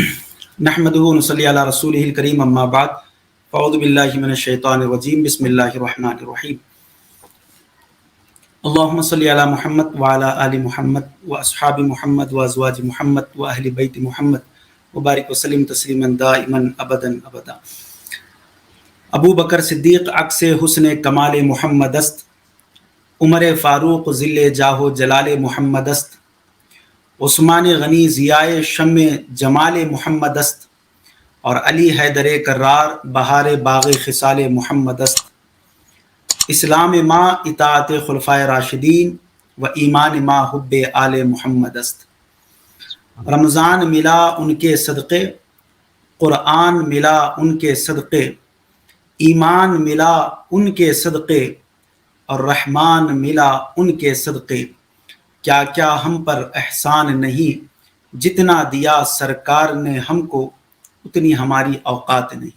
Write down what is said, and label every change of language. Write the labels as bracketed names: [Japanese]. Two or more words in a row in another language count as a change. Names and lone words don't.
[Arabic] نحمده ونصلي على رسوله الكريم، اما بعد، فاعوذ بالله من الشیطان الرجیم، بسم اللہ الرحمن الرحیم۔ اللهم صل على محمد وعلى آل محمد واصحاب محمد وازواج محمد واہل بیت محمد وبارک وسلم تسلیما دائما ابدا ابدا۔ [Persian] ابو بکر صدیق عکس حسن کمال محمد است، عمر فاروق ذل جاہ و جلال محمد است، عثمان غنی ضیاء شمع جمال محمد است، اور علی حیدر کرار بہار باغ خصال محمد است۔ اسلام ما اطاعت خلفائے راشدین و ایمان ما حب آل محمد است۔ [Urdu] رمضان ملا ان کے صدقے، قرآن ملا ان کے صدقے، ایمان ملا ان کے صدقے، اور رحمان ملا ان کے صدقے۔ کیا کیا ہم پر احسان نہیں، جتنا دیا سرکار نے ہم کو اتنی ہماری اوقات نہیں۔